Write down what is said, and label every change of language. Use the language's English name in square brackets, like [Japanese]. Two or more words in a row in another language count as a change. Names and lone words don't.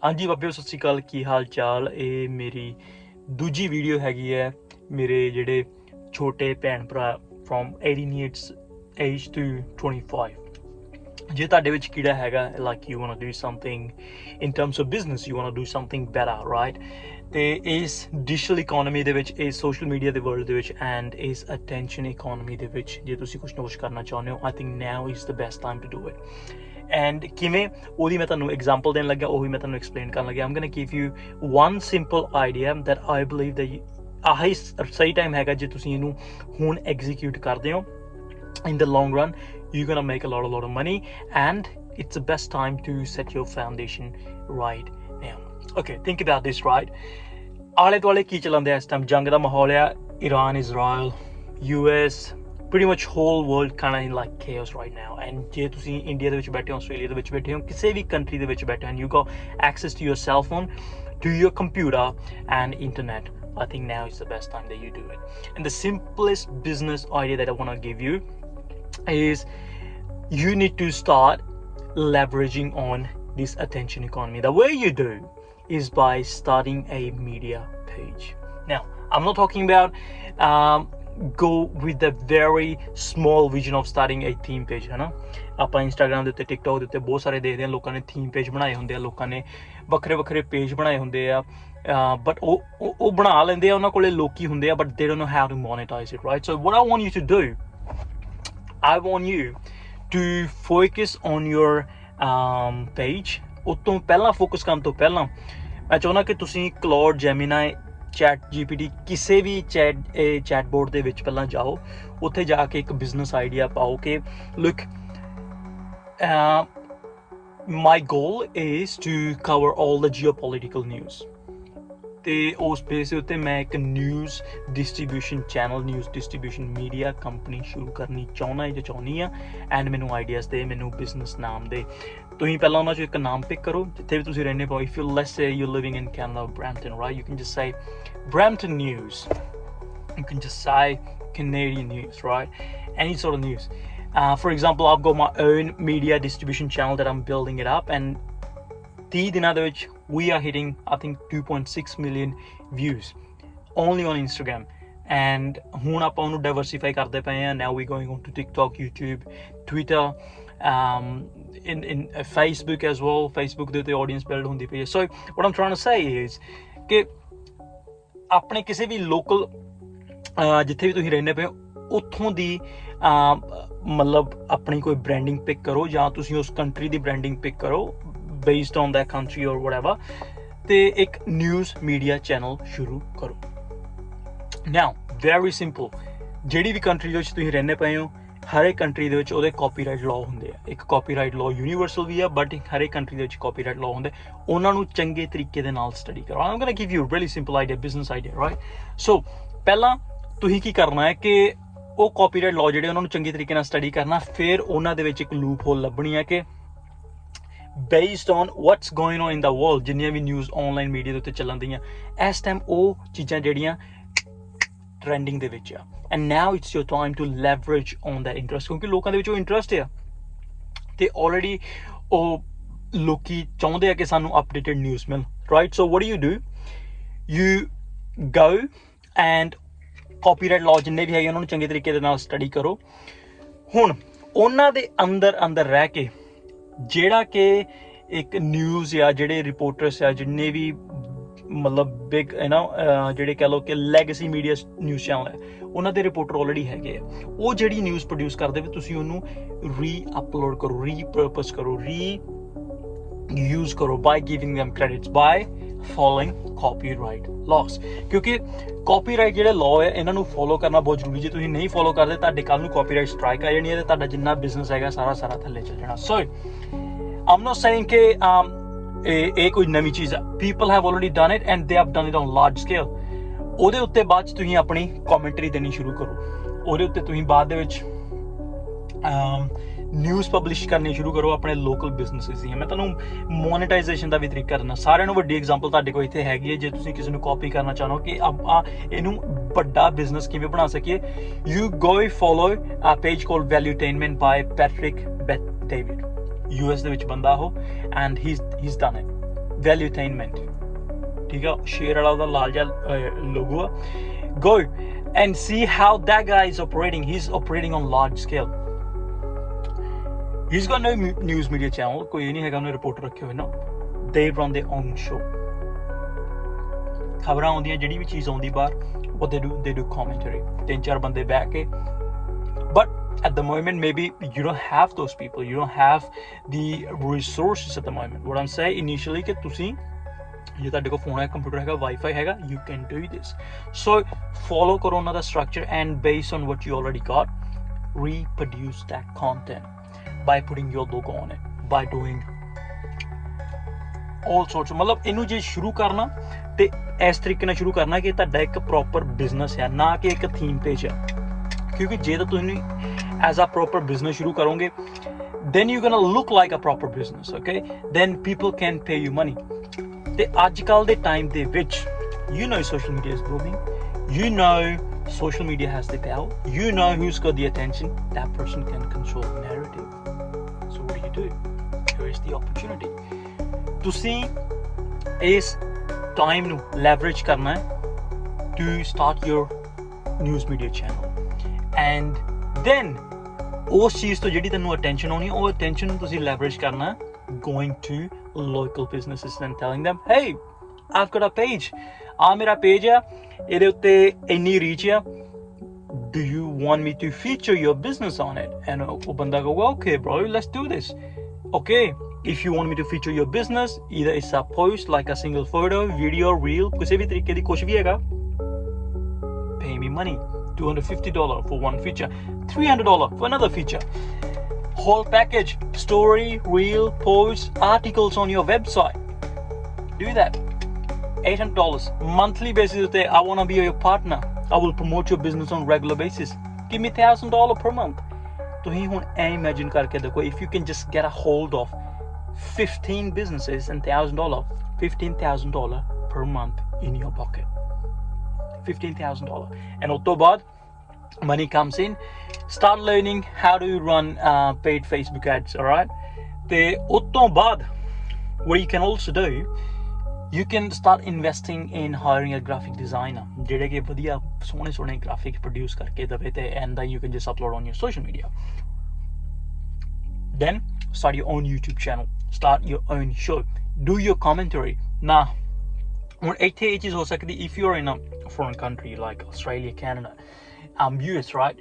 [Punjabi] ਹਾਂਜੀ ਬਾਬਿਓ ਸਤਿ ਸ਼੍ਰੀ ਅਕਾਲ, ਕੀ ਹਾਲ ਚਾਲ। ਇਹ ਮੇਰੀ ਦੂਜੀ ਵੀਡੀਓ ਹੈਗੀ ਹੈ ਮੇਰੇ ਜਿਹੜੇ ਛੋਟੇ ਭੈਣ ਭਰਾ [English] from 18 years age to 25. ਜੇ ਤੁਹਾਡੇ ਵਿੱਚ ਕਿਹੜਾ ਹੈਗਾ like you want to do something in terms of business, you want to do something better, right. [Punjabi] ਤੇ ਇਸ [English] digital economy [Punjabi] ਦੇ ਵਿੱਚ, ਇਸ [English] social media [Punjabi] ਦੇ ਵਰਲਡ ਦੇ ਵਿੱਚ ਐਂਡ ਇਸ [English] attention economy [Punjabi] ਦੇ ਵਿੱਚ ਜੇ ਤੁਸੀਂ ਕੁਛ ਨਾ ਕੁਛ ਕਰਨਾ ਚਾਹੁੰਦੇ ਹੋ, [English] I think now is the best time to do it. [Punjabi] ਐਂਡ ਕਿਵੇਂ ਉਹਦੀ ਮੈਂ ਤੁਹਾਨੂੰ ਐਗਜ਼ਾਮਪਲ ਦੇਣ ਲੱਗਿਆ, ਉਹੀ ਮੈਂ ਤੁਹਾਨੂੰ ਐਕਸਪਲੇਨ ਕਰਨ ਲੱਗਿਆ। [English] I'm going to give you one simple idea that I believe that ਆਹੀ ਸਹੀ ਟਾਈਮ ਹੈਗਾ ਜੇ ਤੁਸੀਂ ਇਹਨੂੰ ਹੁਣ ਐਗਜ਼ੀਕਿਊਟ ਕਰਦੇ ਹੋ। In the long run, you're gonna make a lot of money, and it's the best time to set your foundation right now. Okay, think about this, right? [Punjabi] ਆਲੇ ਦੁਆਲੇ ਕੀ ਚੱਲਦਾ ਇਸ ਟਾਈਮ? ਜੰਗ ਦਾ ਮਾਹੌਲ ਆ, [English] Iran, Israel, US, pretty much whole world kind of in like chaos right now. [Punjabi] And ਜੇ ਤੁਸੀਂ ਇੰਡੀਆ ਦੇ ਵਿੱਚ ਬੈਠੇ ਹੋ, ਆਸਟ੍ਰੇਲੀਆ ਦੇ ਵਿੱਚ ਬੈਠੇ ਹੋ, ਕਿਸੇ ਵੀ ਕੰਟਰੀ ਦੇ ਵਿੱਚ ਬੈਠੇ ਹੋ, [English] and you got access to your cell phone, to your computer and internet, I think now is the best time that you do it. And the simplest business idea that I want to give you is you need to start leveraging on this attention economy. The way you do is by starting a media page. Now, I'm not talking about go with the very small vision of starting a theme page, [Hindi] है ना। [Punjabi] ਆਪਾਂ ਇੰਸਟਾਗ੍ਰਾਮ ਦੇ ਉੱਤੇ, ਟਿਕਟੋਕ ਦੇ ਉੱਤੇ ਬਹੁਤ ਸਾਰੇ ਦੇਖਦੇ ਹਾਂ ਲੋਕਾਂ ਨੇ [English] theme page [Punjabi] ਬਣਾਏ ਹੁੰਦੇ ਆ, ਲੋਕਾਂ ਨੇ ਵੱਖਰੇ ਪੇਜ ਬਣਾਏ ਹੁੰਦੇ ਆ, ਬਟ ਉਹ ਬਣਾ ਲੈਂਦੇ ਆ, ਉਹਨਾਂ ਕੋਲੇ ਲੋਕੀ ਹੁੰਦੇ ਆ, ਬਟ [English] they don't know how to monetize it, right? So what I want you to do, I want you to focus on your page. [Punjabi] ਉਸ ਤੋਂ ਪਹਿਲਾਂ ਫੋਕਸ ਕਰਨ ਤੋਂ ਪਹਿਲਾਂ ਮੈਂ ਚਾਹੁੰਦਾ ਕਿ ਤੁਸੀਂ ਕਲੌਡ, ਜੈਮੀਨਾਈ, ਚੈਟ GPT, ਕਿਸੇ ਵੀ [English] chat board [Punjabi] ਦੇ ਵਿੱਚ ਪਹਿਲਾਂ ਜਾਓ, ਉੱਥੇ ਜਾ ਕੇ ਇੱਕ [English] business idea [Punjabi] ਪਾਓ ਕਿ ਲੁੱਕ, [English] my goal is to cover all the geopolitical news. [Punjabi] ਤੇ ਉਸ ਬੇਸ ਦੇ ਉੱਤੇ ਮੈਂ ਇੱਕ [English] news distribution channel, news distribution media company [Punjabi] ਸ਼ੁਰੂ ਕਰਨੀ ਚਾਹੁੰਦੀ ਆ। ਐਂਡ ਮੈਨੂੰ ਆਈਡੀਆਜ਼ ਦੇ, ਮੈਨੂੰ ਬਿਜ਼ਨਸ ਨਾਮ ਦੇ। ਤੁਸੀਂ ਪਹਿਲਾਂ ਉਹਨਾਂ 'ਚੋਂ ਇੱਕ ਨਾਮ ਪਿਕ ਕਰੋ ਜਿੱਥੇ ਵੀ ਤੁਸੀਂ ਰਹਿੰਦੇ ਪਾਓ। [English] if you let's say you living in Canada, Brampton, right, you can just say Brampton News. You can just say Canadian news, right? Any sort of news. For example, I've got my own media distribution channel that I'm building it up, and [Punjabi] 30 ਦਿਨਾਂ ਦੇ ਵਿੱਚ [English] we are hitting, I think, 2.6 million views only on Instagram. [Punjabi] And ਹੁਣ ਆਪਾਂ ਉਹਨੂੰ diversify ਕਰਦੇ ਪਏ ਹਾਂ. [English] Now we're going on to TikTok, YouTube, Twitter, in Facebook as well. [Punjabi] Facebook ਦੇ ਉੱਤੇ [English] audience build [Punjabi] ਹੁੰਦੀ ਪਈ ਹੈ. [English] So what I'm trying to say is [Punjabi] ਕਿ ਆਪਣੇ ਕਿਸੇ ਵੀ ਲੋਕਲ ਜਿੱਥੇ ਵੀ ਤੁਸੀਂ ਰਹਿੰਦੇ ਪਏ ਹੋ, ਉੱਥੋਂ ਦੀ ਮਤਲਬ ਆਪਣੀ ਕੋਈ [English] branding pick [Punjabi] ਕਰੋ, ਜਾਂ ਤੁਸੀਂ ਉਸ ਕੰਟਰੀ ਦੀ [English] branding pick [Punjabi] ਕਰੋ [English] based on that country or whatever, [Punjabi] ਤੇ ਇੱਕ [English] news media channel [Punjabi] ਸ਼ੁਰੂ ਕਰੋ। [English] Now, very simple, [Punjabi] ਜਿਹੜੀ ਵੀ ਕੰਟਰੀ ਦੇ ਵਿੱਚ ਤੁਸੀਂ ਰਹਿੰਦੇ ਪਏ ਹੋ, ਹਰ ਇੱਕ ਕੰਟਰੀ ਦੇ ਵਿੱਚ ਉਹਦੇ [English] copyright law [Punjabi] ਹੁੰਦੇ ਆ। ਇੱਕ [English] copyright law universal [Punjabi] ਵੀ ਆ, ਬਟ ਹਰ ਇੱਕ ਕੰਟਰੀ ਦੇ ਵਿੱਚ [English] copyright law [Punjabi] ਹੁੰਦੇ, ਉਹਨਾਂ ਨੂੰ ਚੰਗੇ ਤਰੀਕੇ ਦੇ ਨਾਲ ਸਟੱਡੀ ਕਰੋ। [English] I'm gonna give you a really simple idea, business idea, right? [Punjabi] So ਪਹਿਲਾਂ ਤੁਸੀਂ ਕੀ ਕਰਨਾ ਹੈ ਕਿ ਉਹ [English] copyright law [Punjabi] ਜਿਹੜੇ ਉਹਨਾਂ ਨੂੰ ਚੰਗੇ ਤਰੀਕੇ ਨਾਲ ਸਟੱਡੀ ਕਰਨਾ, ਫਿਰ ਉਹਨਾਂ ਦੇ ਵਿੱਚ ਇੱਕ [English] loop hole [Punjabi] ਲੱਭਣੀ ਹੈ ਕਿ [English] based on what's going on in the world, [Punjabi] ਜਿੰਨੀਆਂ ਵੀ [English] news online media [Punjabi] ਦੇ ਉੱਤੇ ਚੱਲਣ ਦੀਆਂ ਇਸ ਟਾਈਮ, ਉਹ ਚੀਜ਼ਾਂ ਜਿਹੜੀਆਂ ਟ੍ਰੈਂਡਿੰਗ ਦੇ ਵਿੱਚ ਆ। [English] and now it's your time to leverage on that interest, [Punjabi] ਕਿਉਂਕਿ ਲੋਕਾਂ ਦੇ ਵਿੱਚ ਉਹ ਇੰਟਰਸਟ ਆ ਤੇ ਆਲਰੇਡੀ ਉਹ ਲੋਕੀ ਚਾਹੁੰਦੇ ਆ ਕਿ ਸਾਨੂੰ [English] updated news [Punjabi] ਮਿਲ, ਰਾਈਟ। ਸੋ [English] what do, you go and copyright law [Punjabi] ਜਿੰਨੇ ਵੀ ਹੈਗੇ ਉਹਨਾਂ ਨੂੰ ਚੰਗੇ ਤਰੀਕੇ ਦੇ ਨਾਲ ਸਟੱਡੀ ਕਰੋ। ਹੁਣ ਉਹਨਾਂ ਦੇ ਅੰਦਰ ਰਹਿ ਕੇ ਜਿਹੜਾ ਕਿ ਇੱਕ ਨਿਊਜ਼ ਆ, ਜਿਹੜੇ ਰਿਪੋਰਟਰਸ ਆ, ਜਿੰਨੇ ਵੀ ਮਤਲਬ ਬਿਗ ਜਿਹੜੇ ਕਹਿ ਲਓ ਕਿ [English] legacy media news channel [Punjabi] ਹੈ, ਉਹਨਾਂ ਦੇ ਰਿਪੋਰਟਰ ਆਲਰੇਡੀ ਹੈਗੇ ਆ। ਉਹ ਜਿਹੜੀ ਨਿਊਜ਼ ਪ੍ਰੋਡਿਊਸ ਕਰਦੇ ਵੀ, ਤੁਸੀਂ ਉਹਨੂੰ ਰੀ-ਅਪਲੋਡ ਕਰੋ, ਰੀਪਰਪਸ ਕਰੋ, ਰੀਯੂਜ਼ ਕਰੋ, [English] by giving them credits, by following copyright laws. [Punjabi] ਕਿਉਂਕਿ ਕਾਪੀਰਾਈਟ ਜਿਹੜੇ ਲਾਅ ਹੈ, ਇਹਨਾਂ ਨੂੰ ਫੋਲੋ ਕਰਨਾ ਬਹੁਤ ਜ਼ਰੂਰੀ। ਜੇ ਤੁਸੀਂ ਨਹੀਂ ਫੋਲੋ ਕਰਦੇ, ਤੁਹਾਡੇ ਕੱਲ੍ਹ ਨੂੰ [English] copyright strike [Punjabi] ਆ ਜਾਣੀ ਹੈ ਤੇ ਤੁਹਾਡਾ ਜਿੰਨਾ ਬਿਜ਼ਨਸ ਹੈਗਾ ਸਾਰਾ ਥੱਲੇ ਚੱਲ ਜਾਣਾ। ਸੋ [English] I'm not saying [Punjabi] ਕਿ ਇਹ ਕੋਈ ਨਵੀਂ ਚੀਜ਼ ਆ। [English] People have already done it and they have done it on large scale. [Punjabi] ਉਹਦੇ ਉੱਤੇ ਬਾਅਦ 'ਚ ਤੁਸੀਂ ਆਪਣੀ ਕਮੈਂਟਰੀ ਦੇਣੀ ਸ਼ੁਰੂ ਕਰੋ। ਉਹਦੇ ਉੱਤੇ ਤੁਸੀਂ ਬਾਅਦ ਦੇ ਵਿੱਚ ਨਿਊਜ਼ ਪਬਲਿਸ਼ ਕਰਨੀ ਸ਼ੁਰੂ ਕਰੋ ਆਪਣੇ [English] local businesses [Punjabi] ਦੀਆਂ। ਮੈਂ ਤੁਹਾਨੂੰ ਮੋਨੇਟਾਈਜੇਸ਼ਨ ਦਾ ਵੀ ਤਰੀਕਾ ਦਿੰਦਾ। ਸਾਰਿਆਂ ਨੂੰ ਵੱਡੀ ਐਗਜ਼ਾਮਪਲ ਤੁਹਾਡੇ ਕੋਲ ਇੱਥੇ ਹੈਗੀ ਹੈ। ਜੇ ਤੁਸੀਂ ਕਿਸੇ ਨੂੰ ਕਾਪੀ ਕਰਨਾ ਚਾਹੁੰਦੇ ਹੋ ਕਿ ਆਪਾਂ ਇਹਨੂੰ ਵੱਡਾ ਬਿਜ਼ਨਸ ਕਿਵੇਂ ਬਣਾ ਸਕੀਏ, [English] you go follow a page called Valuetainment by Patrick Bet David. [Punjabi] US ਦੇ ਵਿੱਚ ਬੰਦਾ ਉਹ, ਐਂਡ [English] he's done it, [Punjabi] ਵੈਲਿਊਟੇਨਮੈਂਟ, ਠੀਕ ਹੈ, ਸ਼ੇਅਰ ਵਾਲਾ ਉਹਦਾ ਲਾਲ ਜਿਹਾ ਲੋਗੋ ਆ। [English] Go and see how that guy is operating. He's operating on large scale. He's got no news media channel, [Punjabi] ਕੋਈ ਨਹੀਂ ਹੈਗਾ ਉਹਨੇ ਰਿਪੋਰਟਰ ਰੱਖੇ ਹੋਏ ਨਾ। [English] They run their own show. [Punjabi] ਖਬਰਾਂ ਆਉਂਦੀਆਂ, ਜਿਹੜੀ ਵੀ ਚੀਜ਼ ਆਉਂਦੀ ਬਾਹਰ, [English] what they do commentary, [Punjabi] 3-4 ਬੰਦੇ ਬਹਿ ਕੇ। [English] But at the moment, maybe you don't have those people, you don't have the resources at the moment. What I'm saying initially [Punjabi] कि ਤੁਸੀਂ ਜੇ ਤੁਹਾਡੇ ਕੋਲ ਫੋਨ ਹੈ, ਕੰਪਿਊਟਰ ਹੈਗਾ, ਵਾਈਫਾਈ ਹੈਗਾ, [English] you can do this. So follow [Punjabi] ਕਰੋ ਉਹਨਾਂ ਦਾ [English] structure and based on what you already got, reproduce that content by putting your logo on it, by doing all sorts of, [Punjabi] ਮਤਲਬ ਇਹਨੂੰ ਜੇ ਸ਼ੁਰੂ ਕਰਨਾ ਤੇ ਇਸ ਤਰੀਕੇ ਨਾਲ ਸ਼ੁਰੂ ਕਰਨਾ ਕਿ ਤੁਹਾਡਾ ਇੱਕ [English] proper business [Punjabi] ਹੈ, ਨਾ ਕਿ ਇੱਕ [English] theme page [Punjabi] ਹੈ। ਕਿਉਂਕਿ ਜੇ ਤਾਂ ਤੁਸੀਂ [English] as a proper business [Punjabi] ਸ਼ੁਰੂ ਕਰੋਗੇ, [English] then you're gonna look like a proper business, okay? Then people can pay you money. [Punjabi] ਤੇ ਅੱਜ ਕੱਲ ਦੇ ਟਾਈਮ ਦੇ ਵਿੱਚ, [English] you know social media is booming, you know social media has the power, you know who's got the attention, that person can control the narrative. So what do? Here is the opportunity. [Punjabi] ਤੁਸੀਂ ਇਸ ਟਾਈਮ ਨੂੰ ਲੈਵਰੇਜ ਕਰਨਾ ਹੈ [English] to start your news media channel, and then [Punjabi] ਉਸ ਚੀਜ਼ ਤੋਂ ਜਿਹੜੀ ਤੁਹਾਨੂੰ ਅਟੈਂਸ਼ਨ ਆਉਣੀ, ਉਹ ਅਟੈਂਸ਼ਨ ਨੂੰ ਤੁਸੀਂ ਲੈਵਰੇਜ ਕਰਨਾ [English] going to local businesses and telling them, hey, I've got a page, [Punjabi] ਆ ਮੇਰਾ ਪੇਜ ਆ, ਇਹਦੇ ਉੱਤੇ ਇੰਨੀ ਰੀਚ ਆ, [English] do you want me to feature your business on it? [Punjabi] And ਉਹ ਬੰਦਾ ਕਹੂਗਾ, [English] okay bro, let's do this. Okay, if you want me to feature your business, either it's a post like a single photo, video, reel, ਕਿਸੇ ਵੀ ਤਰੀਕੇ ਦੀ ਕੁਛ ਵੀ ਹੈਗਾ, pay me money. $250 for one feature, $300 for another feature. Whole package, story, reel, post, articles on your website. Do that. $800 monthly basis. I want to be your partner. I will promote your business on regular basis. Give me $1,000 per month. [Punjabi] ਤੁਸੀਂ ਹੁਣ ਐ imagine ਕਰਕੇ ਦੇਖੋ, [English] if you can just get a hold of 15 businesses and $15,000 per month in your pocket. $15,000, and [Punjabi] ਉਸ ਤੋਂ ਬਾਅਦ [English] money comes in. Start learning how to run paid Facebook ads, all right? [Punjabi] ਤੇ ਉਸ ਤੋਂ ਬਾਅਦ [English] what you can also do, you can start investing in hiring a graphic designer, [Punjabi] ਜਿਹੜੇ ਕਿ ਵਧੀਆ ਸੋਹਣੇ [English] graphic produce [Punjabi] ਕਰਕੇ ਦੇਵੇ ਤੇ [English] and then you can just upload on your social media. Then start your own YouTube channel, start your own show, do your commentary. [Punjabi] Now ਹੁਣ ਇੱਥੇ ਇਹ ਚੀਜ਼ ਹੋ ਸਕਦੀ, [English] if you're in a foreign country like Australia, Canada, US, right?